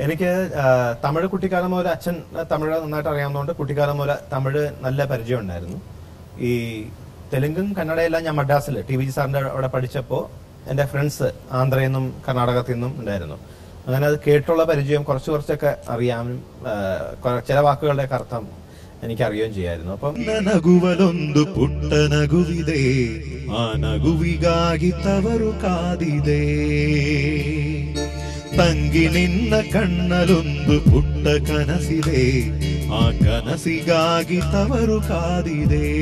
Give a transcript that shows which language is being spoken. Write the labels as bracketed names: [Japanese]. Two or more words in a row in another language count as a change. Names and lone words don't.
[Malayalam] എനിക്ക് തമിഴ് കുട്ടിക്കാലം മുതൽ അച്ഛൻ തമിഴ് നന്നായിട്ട് അറിയാവുന്നതുകൊണ്ട് കുട്ടിക്കാലം മുതൽ തമിഴ് നല്ല പരിചയം ഉണ്ടായിരുന്നു. ഈ തെലുങ്കും കന്നഡയെല്ലാം ഞാൻ മദ്രാസിൽ TVG സാറിന്റെ അവിടെ പഠിച്ചപ്പോൾ എൻ്റെ ഫ്രണ്ട്സ് ആന്ധ്രയിൽ നിന്നും കർണാടകത്തിൽ നിന്നും ഉണ്ടായിരുന്നു. അങ്ങനെ അത് കേട്ടുള്ള പരിചയം കുറച്ചൊക്കെ അറിയാനും ചില വാക്കുകളുടെ അർത്ഥം എനിക്കറിയുകയും ചെയ്യായിരുന്നു. അപ്പം [Kannada] ನಗುವಲೊಂದು ಪುಟ್ಟ ನಗುವಿದೆ, ಆ ನಗುವಿಗಾಗಿ ತವರು ಕಾದಿದೆ. ತಂಗಿ ನಿನ್ನ ಕಣ್ಣಲೊಂದು ಪುಟ್ಟ ಕನಸಿದೆ, ಆ ಕನಸಿಗಾಗಿ ತವರು ಕಾದಿದೆ.